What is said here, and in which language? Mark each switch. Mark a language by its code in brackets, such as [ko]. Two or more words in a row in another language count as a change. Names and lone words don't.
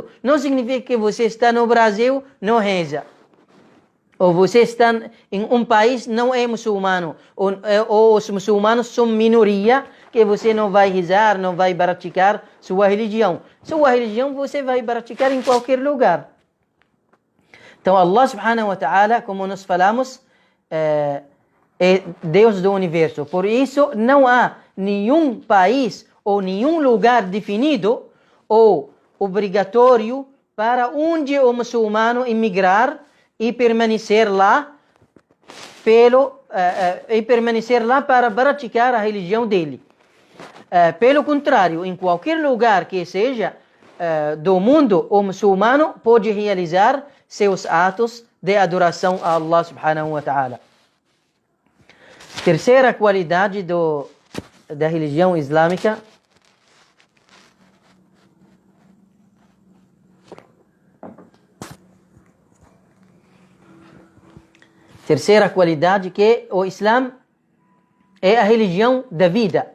[pt] Não significa que você está no Brasil, não reza. Ou você está em um país, não é muçulmano. Ou os muçulmanos são minoria, que você não vai rezar, não vai praticar sua religião. Sua religião você vai praticar em qualquer lugar. Então, [ar] Allah سبحانه وتعالى, [pt] como nós falamos, é Deus do universo. Por isso, não há nenhum país ou nenhum lugar definido ou obrigatório para onde o muçulmano emigrar e permanecer lá para praticar a religião dele. Pelo contrário, em qualquer lugar que seja do mundo, o muçulmano pode realizar seus atos de adoração a Allah [ar] سبحانه وتعالى. [pt] Terceira qualidade da religião islâmica Terceira qualidade que o Islã é a religião da vida.